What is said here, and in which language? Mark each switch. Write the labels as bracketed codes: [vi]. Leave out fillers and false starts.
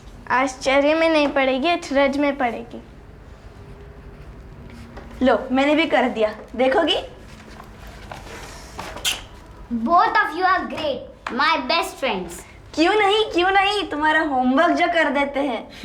[hi] आश्चर्य में नहीं पड़ेगी, अचरज में पड़ेगी। लो, मैंने भी कर दिया, देखोगी? [en] Both of you are great, my best friends. [hi] क्यों नहीं, तुम्हारा होमवर्क जो कर देते हैं।